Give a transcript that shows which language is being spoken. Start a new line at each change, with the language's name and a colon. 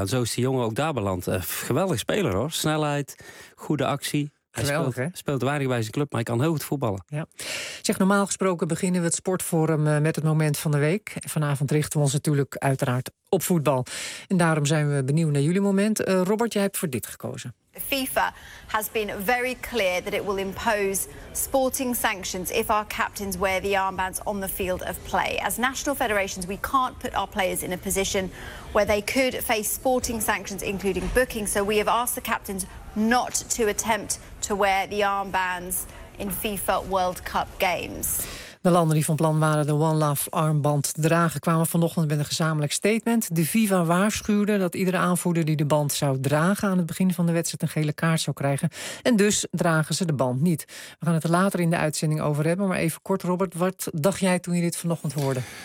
Dutch: En zo is die jongen ook daar beland. Geweldig speler, hoor. Snelheid, goede actie. Geweldig, hè? Hij speelt weinig bij zijn club, maar hij kan heel goed voetballen. Ja. Zeg, normaal gesproken beginnen we het sportforum met het moment van de week. Vanavond richten we ons natuurlijk uiteraard op voetbal. En daarom zijn we benieuwd naar jullie moment. Robert, jij hebt voor dit gekozen.
English: FIFA has been very clear that it will impose sporting sanctions if our captains wear the armbands on the field of play. As national federations, we can't put our players in a position where they could face sporting sanctions, including booking. So we have asked the captains not to attempt to wear the armbands in FIFA World Cup games.
Dutch: De landen die van plan waren de One Love armband te dragen kwamen vanochtend met een gezamenlijk statement. De FIFA waarschuwde dat iedere aanvoerder die de band zou dragen aan het begin van de wedstrijd een gele kaart zou krijgen. En dus dragen ze de band niet. We gaan het er later in de uitzending over hebben. Maar even kort, Robert, wat dacht jij toen je dit vanochtend hoorde?